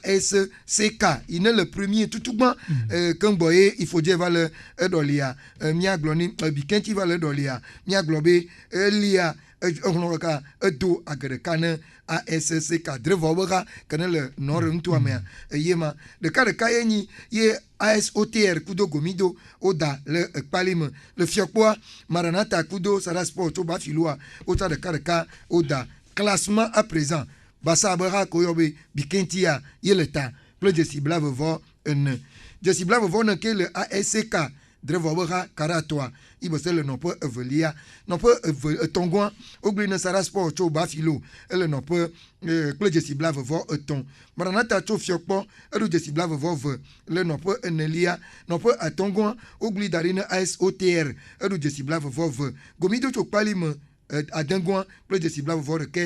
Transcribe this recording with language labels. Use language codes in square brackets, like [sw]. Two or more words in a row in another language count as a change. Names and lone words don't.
[ee] ASCK yi ne le premier tutugba kemgbɔ ye ifodze va le eɖɔlia miagblɔ ni bikenti va le eɖɔlia miagblɔ be lia ka edo age ɖeka ne ASCK drevɔ be xa kene le nɔre ŋutua mea eye ma ɖeka ye nyi ye ASOTR kudo Gomido woda le ekpali me le fiɔkpoa Maranatha kudo Sada Sport tso Bafiloa wotsa ɖeka woda [fr] classement à présent [ee] basa be xa ko yɔ be bikentia ye le ta kple dzesi blavevɔ ene dzesi blavevɔ ne ke le ASCK drevɔ be xa karatoa ibese le nɔƒe evelia nɔƒe etɔ̃goa wogblẽ ne Sada Sport tso Bafilo ele nɔƒe kple dzesi blavevɔ etɔ̃ Maranatha tso fiɔkpɔ eɖo dzesi blavevɔ ve le nɔƒe enelia nɔƒe atɔ̃goa wogblẽ da ɖi ne ASOTR eɖo dzesi blavevɔ ve Gomido tso kpali me adengoa kple dzesi blavevɔ